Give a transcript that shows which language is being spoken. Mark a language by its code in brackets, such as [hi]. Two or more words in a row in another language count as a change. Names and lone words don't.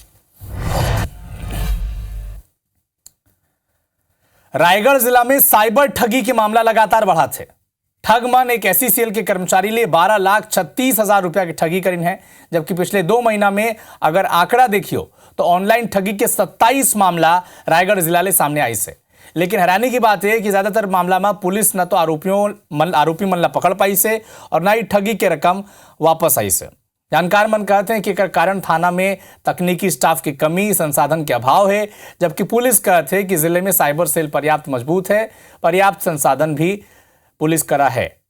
[hne] रायगढ़ जिला में साइबर ठगी के मामला लगातार बढ़ा थे। ठग मन एक एसईसीएल के कर्मचारी लिए 12,36,000 रुपया की ठगी करीन है, जबकि पिछले 2 महीना में अगर आंकड़ा देखियो तो ऑनलाइन ठगी के 27 मामला रायगढ़ जिला ले सामने आई से। लेकिन हैरानी की बात है कि ज्यादातर मामला में पुलिस न तो आरोपी मन ला पकड़ पाई से और न ही ठगी के रकम वापस आई से। जानकार मन कहते हैं कि कारण थाना में तकनीकी स्टाफ की कमी, संसाधन के अभाव है, जबकि पुलिस कहते हैं कि जिले में साइबर सेल पर्याप्त मजबूत है, पर्याप्त संसाधन भी पुलिस करा है।